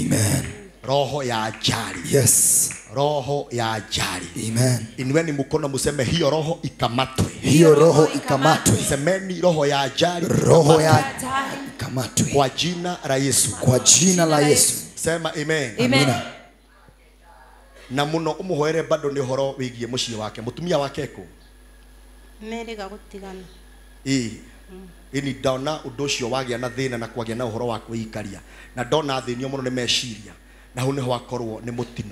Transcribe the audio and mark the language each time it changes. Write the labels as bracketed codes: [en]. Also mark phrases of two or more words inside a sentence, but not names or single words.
[sw] Amen. Roho ya ajali. Yes. Roho ya ajali. Amen. Inueni mkono museme hiyo roho ikamatwe. Hiyo roho ikamatwe. Semeni roho ya ajali. Roho ya ikamatwe. Kwa jina la Yesu. Kwa jina la Yesu. Sema amen. Amen. [ki] Na muno umuhoere bado ni horo wigie muciĩ wake. Mutumia wake ko Merega gutigana. ini ndona undu ucio wagĩa na thĩna na kwagĩa na ũhoro wa kwĩikaria, na ndona thĩnio mũno nĩ meciria, na hau nĩho akorwo nĩ mũtino.